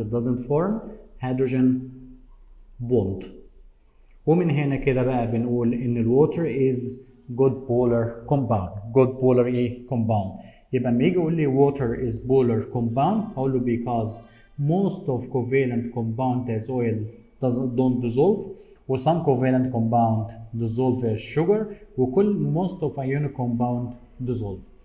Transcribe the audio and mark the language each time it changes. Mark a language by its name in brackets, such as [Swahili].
[English] It doesn't form hydrogen bond. [Arabic] ومن هنا كده بقى بنقول ان الووتر is good polar compound. [English] good polar ايه compound. يبقى لما يجي يقول لي water is polar compound هقول له because most of covalent compound as oil don't dissolve و some covalent compound dissolve as sugar وكل most of ionic compound dissolve.